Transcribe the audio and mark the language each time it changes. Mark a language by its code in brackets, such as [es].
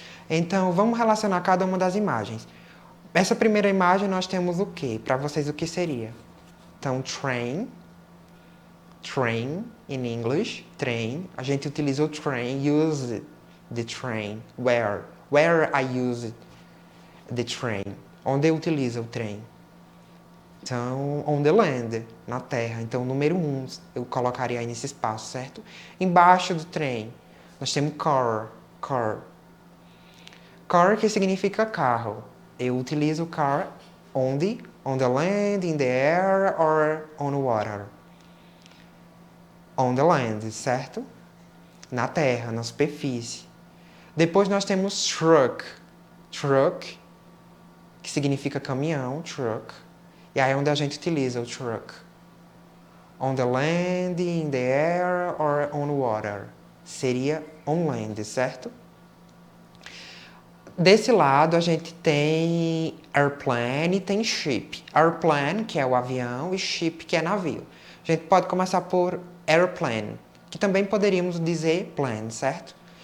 [pt] Então, vamos relacionar cada uma das imagens. Essa primeira imagem nós temos o quê? Para vocês, o que seria? [en] Então, train, in English, train. [pt] A gente utiliza o train, [en] use the train. Where I use the train. [pt] Onde eu utilizo o trem? Então, [en] on the land, [pt] na terra. Então, número 1, eu colocaria aí nesse espaço, certo? Embaixo do trem, nós temos car. Car, que significa carro. Eu utilizo car onde? [en] On the land, in the air, or on water. On the land, [pt] certo? Na terra, na superfície. Depois nós temos truck. Truck, que significa caminhão, truck. E aí é onde a gente utiliza o truck. [en] On the land, in the air, or on water. [pt] Seria [en] on land, [pt] certo? Desse lado a gente tem airplane e tem ship. Airplane, que é o avião, e ship, que é navio. A gente pode começar por airplane, que também poderíamos dizer plane, certo?